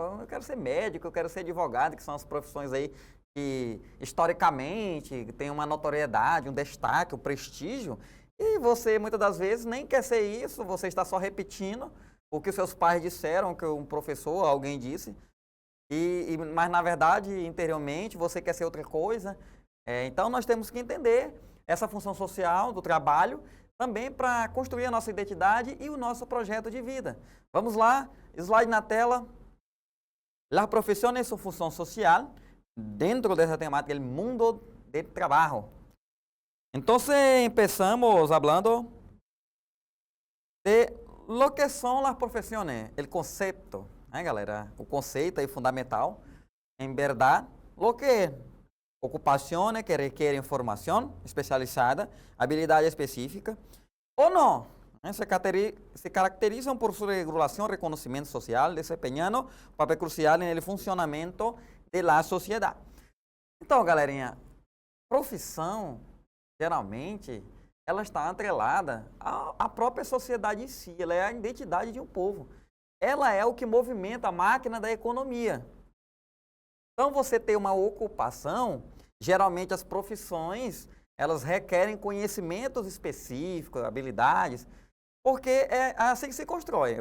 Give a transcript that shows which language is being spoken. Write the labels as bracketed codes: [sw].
[pt] Eu quero ser médico, eu quero ser advogado, que são as profissões aí que historicamente tem uma notoriedade, um destaque, um prestígio, e você muitas das vezes nem quer ser isso, você está só repetindo o que os seus pais disseram, o que um professor, alguém disse, mas na verdade, interiormente, você quer ser outra coisa. Então nós temos que entender essa função social do trabalho, também para construir a nossa identidade e o nosso projeto de vida. Vamos lá, slide na tela. [es] Las profesiones y su función social dentro de esa temática, el mundo del trabajo. Entonces empezamos hablando de lo que son las profesiones, el concepto, galera? [pt] O conceito aí fundamental, [es] en verdad, lo que ocupaciones que requieren formación especializada, habilidad específica, o no, se caracterizan por su regulación, reconocimiento social, desempeñando un papel crucial en el funcionamiento de la sociedad. [pt] Então, galerinha, profissão, geralmente, ela está atrelada à própria sociedade em si, ela é a identidade de um povo. Ela é o que movimenta a máquina da economia. Então, você tem uma ocupação, geralmente as profissões, elas requerem conhecimentos específicos, habilidades, porque é assim que se constrói.